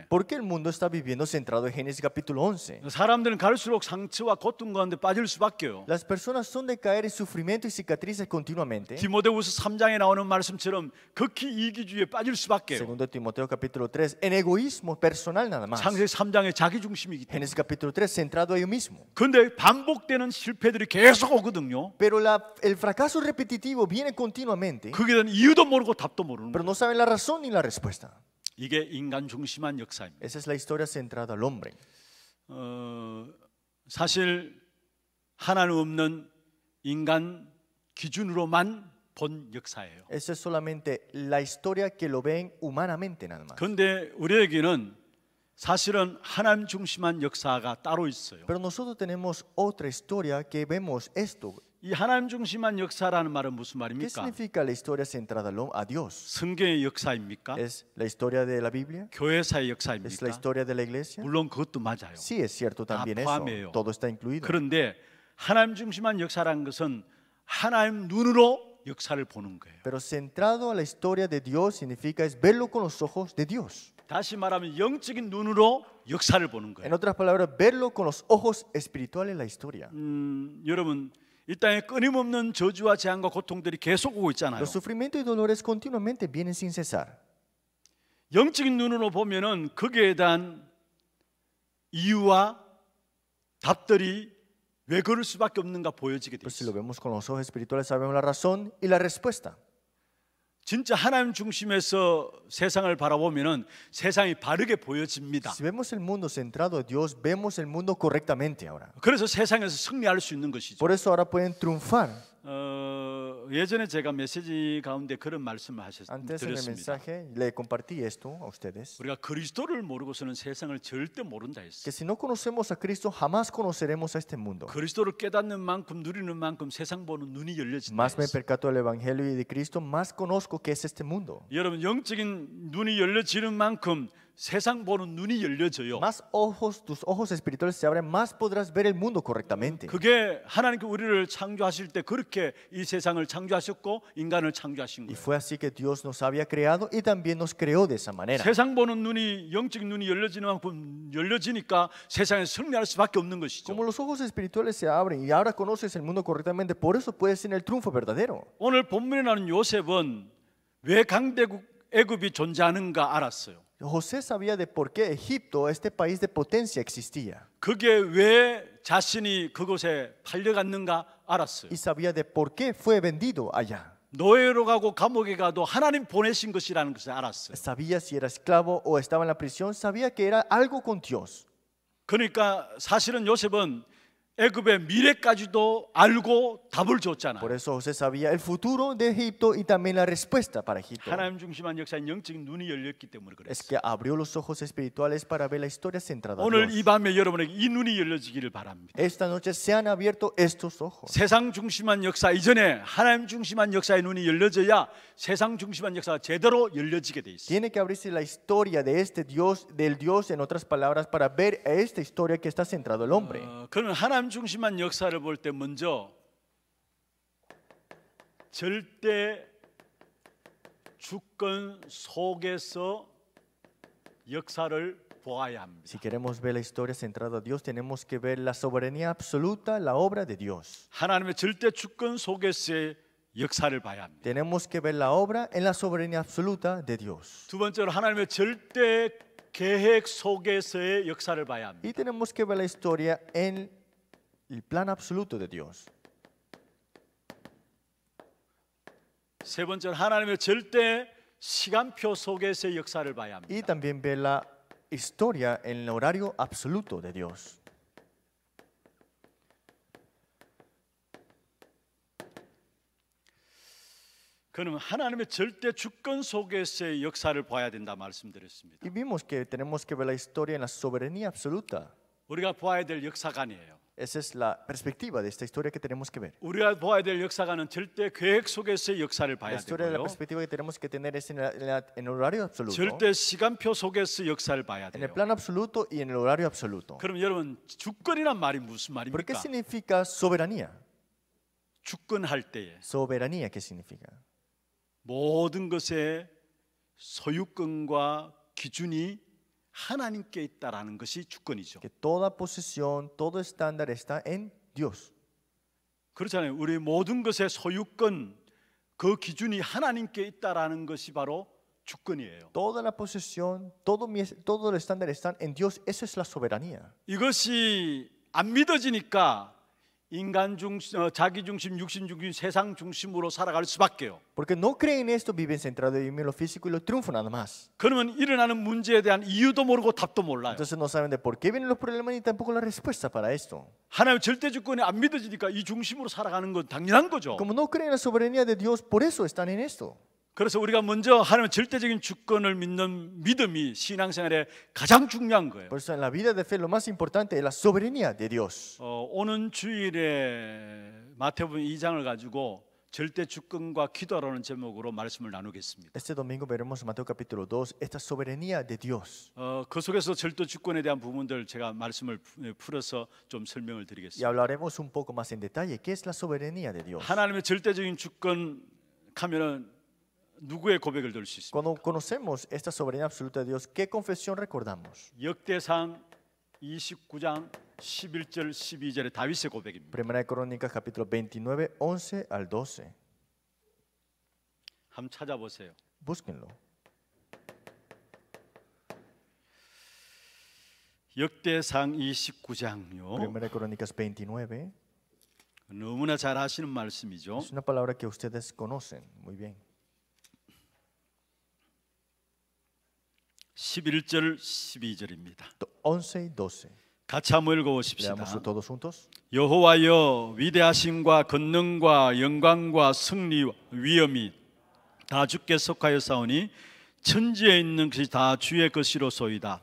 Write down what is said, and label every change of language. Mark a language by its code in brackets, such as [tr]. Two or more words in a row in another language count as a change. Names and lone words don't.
[es] Porque el mundo está viviendo centrado en Génesis capítulo 11. [ko] 사람들은 갈수록 상처와 고통 가운데 빠질 수밖에요. [es] Las personas son de caer en sufrimiento y cicatrices continuamente. [ko] 디모데후서 3장에 나오는 말씀처럼 극히 이기주의에 빠질 수밖에요. [es] Segundo Timoteo capítulo 3, en egoísmo personal nada más. [ko] 창세기 3장에 자기 중심이기 때문에. [es] Génesis capítulo 3, centrado a ellos mismos. [ko] 그런데 반복되는 반복되는 실패들이 계속 오거든요. [es] Pero el fracaso repetitivo viene continuamente, [ko] 그게 대한 이유도 모르고 답도 모르는 [es] pero [ko] 거예요. [es] no saben la razón ni la respuesta. [ko] 이게 인간 중심한 역사입니다. [es] Esa es la historia centrada al hombre. [ko] 사실 하나님 없는 인간 기준으로만 본 역사예요. [es] Esa es solamente la historia que lo ven humanamente nada más. [ko] 그런데 우리에게는 사실은 하나님 중심한 역사가 따로 있어요. [es] Pero nosotros tenemos otra historia que vemos esto. [ko] 이 하나님 중심한 역사라는 말은 무슨 [es] ¿Qué [ko] 말입니까? [es] significa la historia centrada a Dios? [ko] 성경의 역사입니까? [es] ¿Es la historia de la Biblia? [ko] 교회사의 [es] ¿Es la [ko] 역사입니까? [es] historia de la iglesia? [ko] 물론 그것도 맞아요. [es] Sí, es cierto también eso. [ko] 포함해요. [es] Todo está incluido. [ko] 그런데 하나님 중심한 역사라는 것은 하나님 눈으로 역사를 보는 거예요. [es] Pero centrado a la historia de Dios significa es verlo con los ojos de Dios. [ko] 다시 말하면 영적인 눈으로 역사를 보는 [es] En [ko] 거예요. [es] otras palabras, verlo con los ojos espirituales la historia. [ko] 여러분 이 땅에 끊임없는 저주와 재앙과 고통들이 계속 오고 있잖아요. [es] Los sufrimientos y dolores continuamente vienen sin cesar. [ko] 영적인 눈으로 보면은 거기에 대한 이유와 답들이 왜 그럴 수밖에 없는가 보여지게 돼 [es] Pero si lo [ko] 있어요. [es] vemos con los ojos espirituales sabemos la razón y la respuesta. [ko] 진짜 하나님 중심에서 세상을 바라보면은 세상이 바르게 보여집니다. [es] Si vemos el mundo centrado a Dios, vemos el mundo correctamente ahora. [ko] 그래서 세상에서 승리할 수 있는 것이죠. [es] Por eso ahora pueden triunfar. [ko] 예전에 제가 메시지 가운데 그런 말씀을 [es] Antes en el [ko] 드렸습니다. [es] mensaje le compartí esto a ustedes. [ko] 우리가 그리스도를 모르고서는 세상을 절대 모른다 했어요. [es] Que si no conocemos a Cristo, jamás conoceremos a este mundo. [ko] 그리스도를 깨닫는 만큼 누리는 만큼 세상 보는 눈이 열려진다 [es] Más me [ko] 했어요. [es] percato del Evangelio y de Cristo, más conozco qué es este mundo. [ko] 여러분 영적인 눈이 열려지는 만큼 세상 보는 눈이 열려져요. [es] Más ojos, tus ojos espirituales se abren, más podrás ver el mundo correctamente. [ko] 그게 하나님께 우리를 창조하실 때 그렇게 이 세상을 창조하셨고 인간을 창조하신 [es] Y [ko] 거예요. [es] fue así que Dios nos había creado y también nos creó de esa manera. [ko] 세상 보는 눈이 영적인 눈이 열려지는 만큼 열려지니까 세상에 승리할 수밖에 없는 것이죠. [es] Como los ojos espirituales se abren y ahora conoces el mundo correctamente, por eso puedes tener el triunfo verdadero. [ko] 오늘 본문에 나오는 요셉은 왜 강대국 애굽이 존재하는가 알았어요. [es] José sabía de por qué Egipto, este país de potencia, existía. [ko] 그게 왜 자신이 그곳에 팔려갔는가 알았어요. [es] Y sabía de por qué fue vendido allá. [ko] 노예로 가고 감옥에 가도 하나님 보내신 것이라는 것을 알았어요. [es] Sabía si era esclavo o estaba en la prisión, sabía que era algo con Dios. [ko] 그러니까 사실은 요셉은 애굽의 미래까지도 알고 답을 줬잖아요. [es] Por eso José sabía el futuro de Egipto y también la respuesta para Egipto. [ko] 하나님 중심한 역사인 영적인 눈이 열렸기 때문에 [es] Es [ko] 그랬어요. [es] que abrió los ojos espirituales para ver la historia centrada en [ko] 오늘 이 [es] Dios. [ko] 밤에 여러분에게 이 눈이 열려지기를 바랍니다. [es] Esta noche se han abierto estos ojos. [ko] 세상 중심한 역사 이전에 하나님 중심한 역사의 눈이 열려져야 세상 중심한 역사가 제대로 열려지게 돼 있어요. [es] Tiene que abrirse la historia de este Dios, del Dios, en otras palabras, para ver a esta historia que está centrado el hombre. [ko] 그는 하나님 중심한 역사를 볼 때 먼저 절대 주권 속에서 역사를 보아야 합니다. [es] Si queremos ver la historia centrada a Dios, tenemos que ver la soberanía absoluta, la obra de Dios. [ko] 하나님의 절대 주권 속에서의 역사를 봐야 합니다. [es] Tenemos que ver la obra en la soberanía absoluta de Dios. [ko] 두 번째로 하나님의 절대 계획 속에서의 역사를 봐야 합니다. [es] Y tenemos que ver la historia en el plan absoluto de Dios. [ko] 세 번째로 하나님의 절대 시간표 속에서의 역사를 봐야 합니다. [es] Y también ver la historia en el horario absoluto de Dios. [ko] 그러면 하나님의 절대 주권 속에서의 역사를 봐야 된다 말씀드렸습니다. [es] Y vimos que tenemos que ver la historia en la soberanía absoluta. [ko] 우리가 봐야 될 역사관이에요. [es] Esa es la perspectiva de esta historia que tenemos que ver. [ko] 우리가 봐야 될 역사관은 절대 계획 속에서의 역사를 [es] La [ko] 봐야 [es] historia de la [ko] 되고요. [es] perspectiva que tenemos que tener es en el horario absoluto, [ko] 절대 시간표 속에서 역사를 봐야 [es] en el [ko] 돼요. [es] plan absoluto y en el horario absoluto. [ko] 그럼 여러분 주권이란 말이 무슨 [es] ¿Pero qué [ko] 말입니까? [es] significa soberanía? [ko] 주권할 때에 [es] Soberanía, ¿qué significa? [ko] 모든 것의 소유권과 기준이 하나님께 있다라는 것이 주권이죠. [es] Que toda posesión, todo estándar está en Dios. [ko] 그렇잖아요. 우리 모든 것의 소유권 그 기준이 하나님께 있다라는 것이 바로 주권이에요. [es] Toda la posesión, todo el estándar están en Dios. Eso es la soberanía. [ko] 이것이 안 믿어지니까 인간 자기 중심, 육신 중심, 세상 중심으로 살아갈 수밖에요. [es] Porque no creen esto, viven centrados en lo físico y lo triunfo nada más. [ko] 그러면 일어나는 문제에 대한 이유도 모르고 답도 몰라요. [es] Entonces no saben de por qué vienen los problemas ni tampoco la respuesta para esto. [ko] 하나님 절대 주권이 안 믿어지니까 이 중심으로 살아가는 건 당연한 거죠. [es] Como no creen en la soberanía de Dios, por eso están en esto. [ko] 그래서 우리가 먼저 하나님의 절대적인 주권을 믿는 믿음이 신앙생활에 가장 중요한 거예요. [es] Por eso en la vida de fe lo más importante es la soberanía de Dios. [ko] 오는 주일에 마태복음 2장을 가지고 절대 주권과 기도라는 제목으로 말씀을 나누겠습니다. [es] Este domingo veremos en Mateo capítulo 2 esta soberanía de Dios. [ko] 그 속에서 절대 주권에 대한 부분들 제가 말씀을 풀어서 좀 설명을 [es] Y [ko] 드리겠습니다. [es] hablaremos un poco más en detalle qué es la soberanía de Dios. [ko] 하나님의 절대적인 주권 하면은 누구의 고백을 들 수 있습니까? [es] Cuando conocemos esta soberanía absoluta de Dios, ¿qué confesión recordamos? [ko] 역대상 29장 11절 12절의 다윗의 고백입니다. [es] Primera de Crónicas capítulo 29, 11 al 12. [ko] 한번 찾아보세요. [es] Búsquenlo. [ko] 역대상 29장요. [es] Primera de Crónicas 29 [ko] 너무나 잘 아시는 말씀이죠. [es] es una palabra que ustedes conocen muy bien. [ko] 11절 12절입니다. [es] 11 y 12. [ko] 같이 한번 읽어보십시다. [es] Leámoslo todos juntos. [ko] 여호와여 위대하심과 권능과 영광과 승리와 위엄이 다 주께 속하여 사오니 천지에 있는 것이 다 주의 것이로소이다.